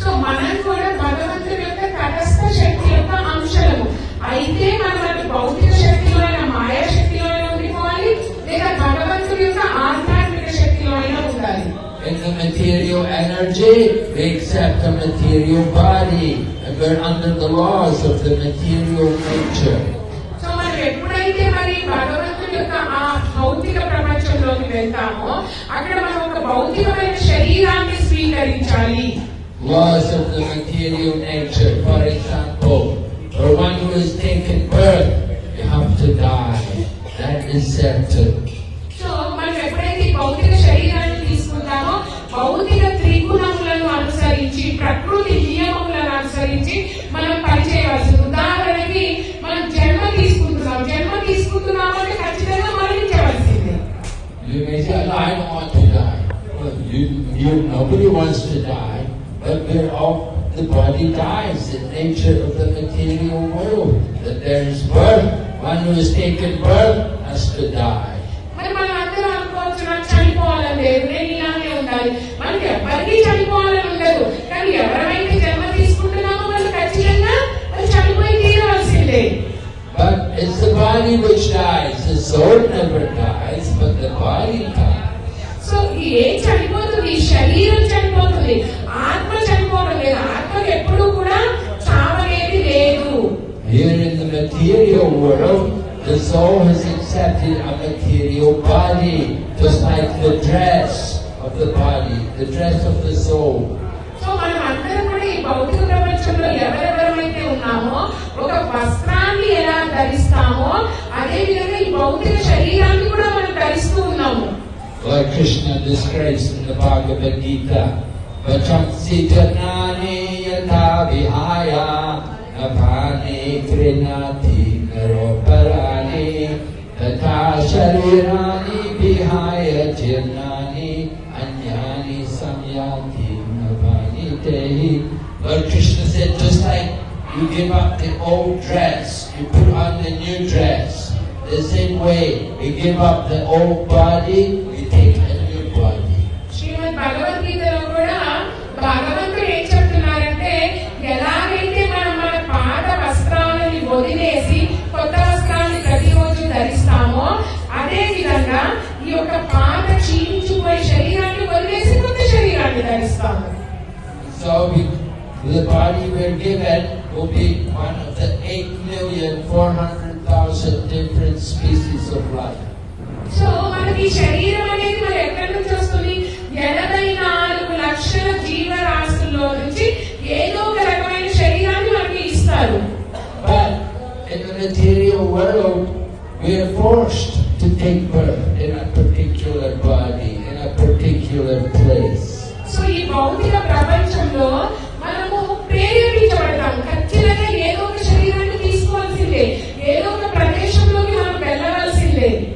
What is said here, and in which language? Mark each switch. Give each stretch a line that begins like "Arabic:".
Telugu: So మనం కూడా భగవంతుడి యొక్క తటస్థ శక్తి యొక్క అంశము. అయితే మనం అటు భౌతిక శక్తిలో అయినా, మాయా శక్తిలో అయినా ఉండిపోవాలి, లేదా భగవంతుడి యొక్క ఆధ్యాత్మిక శక్తిలో అయినా ఉండాలి.
English: In the material energy, we accept the material body, and we're under the laws of the material nature.
Telugu: So మనం ఎప్పుడైతే మరి భగవంతుడి యొక్క ఆ భౌతిక ప్రపంచంలోకి వెళ్తామో, అక్కడ మనం ఒక భౌతికమైన శరీరాన్ని స్వీకరించాలి.
English: Laws of the material nature, for example, for one who has taken birth, you have to die. That is certain.
Telugu: So మనం ఎప్పుడైతే భౌతిక శరీరాన్ని తీసుకుంటామో, భౌతిక త్రిగుణములను అనుసరించి, ప్రకృతి నియమములను అనుసరించి మనం పనిచేయవలసింది. ఉదాహరణకి మనం జన్మ తీసుకుంటున్నాం అంటే ఖచ్చితంగా మరణించవలసిందే.
English: You may say, "No, I don't want to die." Well, nobody wants to die, but the body dies. The nature of the material world, that there is birth. One who has taken birth has to die.
Telugu: మరి మనం అందరూ అనుకోవచ్చు, నాకు చనిపోవాలని లేదు, నేను ఇలానే ఉండాలి. మనకి ఎవరికి చనిపోవాలని ఉండదు, కానీ ఎవరైతే జన్మ తీసుకుంటున్నామో వాళ్ళు ఖచ్చితంగా చనిపోయి తీరవలసిందే.
English: But it's the body which dies. The soul never dies, but the body dies.
Telugu: So ఏం చనిపోతుంది? శరీరం చనిపోతుంది, ఆత్మ చనిపోవడం లేదు. ఆత్మకి ఎప్పుడు కూడా చావనేది లేదు.
English: Here in the material world, the soul has accepted a material body, just like the dress of the body, the dress of the soul.
Telugu: So మనం అందరం కూడా ఈ భౌతిక ప్రపంచంలో ఎవరెవరైతే ఉన్నామో, ఒక వస్త్రాన్ని ఎలా ధరిస్తామో అదే విధంగా ఈ భౌతిక శరీరాన్ని కూడా మనం ధరిస్తూ ఉన్నాము.
English: Lord Krishna describes in the Bhagavad Gita,
Sanskrit: "Vachamsi janani yatha vihaya navani grinati naroparani tatha sharirani vihaya jirnani anyani samyati navani tehi."
English: Lord Krishna said, just like you give up the old dress, you put on the new dress. The same way, we give up the old body, we take a new body.
Telugu: శ్రీమద్ భగవద్గీతలో కూడా భగవంతుడు ఏం చెప్తున్నారంటే, ఎలాగైతే మనం మన పాత వస్త్రాలని వదిలేసి కొత్త వస్త్రాన్ని ప్రతిరోజు ధరిస్తామో, అదే విధంగా ఈ యొక్క పాత క్షీణించిపోయే శరీరాన్ని వదిలేసి కొత్త శరీరాన్ని ధరిస్తాము.
English: So the body we're given will be one of the 8,400,000 different species of life.
Telugu: So మనకి శరీరం అనేది మరి ఎక్కడి నుంచి వస్తుంది? 84 లక్షల జీవరాశుల్లో నుంచి ఏదో ఒక రకమైన శరీరాన్ని మనకి ఇస్తారు.
English: But in the material world, we are forced to take birth in a particular body, in a particular place.
Telugu: So ఈ భౌతిక ప్రపంచంలో మనము ప్రేరేపించబడతాం. ఖచ్చితంగా ఏదో ఒక శరీరాన్ని తీసుకోవాల్సిందే, ఏదో ఒక ప్రదేశంలోకి మనం వెళ్ళవలసిందే.